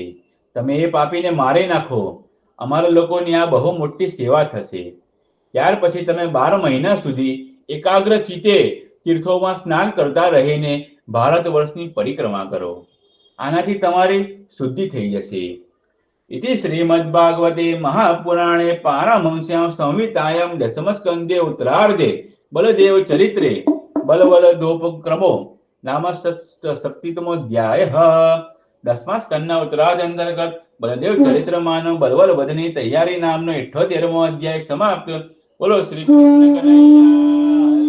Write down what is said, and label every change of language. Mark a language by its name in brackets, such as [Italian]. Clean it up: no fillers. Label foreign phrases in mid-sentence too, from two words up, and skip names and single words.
[Gujarati] તમે એ પાપીને મારી નાખો. અમારા લોકોની આ બહુ મોટી સેવા થશે. ત્યાર પછી તમે 12 મહિના સુધી એકાગ્ર ચિત્તે તીર્થોમાં સ્નાન કરતા રહીને ભારત વર્ષની પરિક્રમા કરો. આનાથી તમારી શુદ્ધિ થઈ જશે. [Sanskrit] इति श्रीमद्भागवते महापुराणे पारमहंस्यां संहितायां दशमस्कन्धे उत्तरार्धे बलदेव चरित्रे बलवलदोपक्रमो नाम सप्तमोऽध्यायः. [Gujarati] 10મા સ્કંદના ઉત્તરાર્ધ અંતર્ગત બલદેવ ચરિત્રમાંનો બલવલ વધની તૈયારી નામનો 78મો અધ્યાય સમાપ્ત. બોલો શ્રી કૃષ્ણ કનૈયા